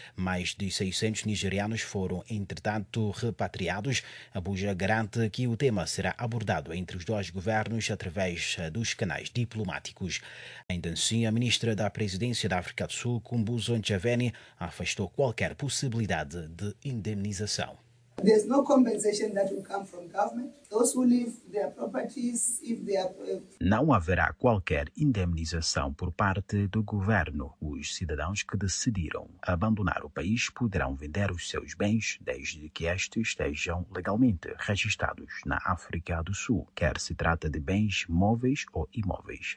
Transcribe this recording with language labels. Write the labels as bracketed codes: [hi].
[pt] Mais de 600 nigerianos foram, entretanto, repatriados. Abuja garante que o tema será abordado entre os dois governos através dos canais diplomáticos. Ainda assim, a ministra da Presidência da África do Sul, Kumbuzo Ntshavheni, afastou qualquer possibilidade de indemnização. [en] There's no compensation that will come from government. Those who leave their properties, if they are... [pt] Não haverá qualquer indemnização por parte do governo. Os cidadãos que decidiram abandonar o país poderão vender os seus bens desde que estes estejam legalmente registados na África do Sul, quer se trate de bens móveis ou imóveis.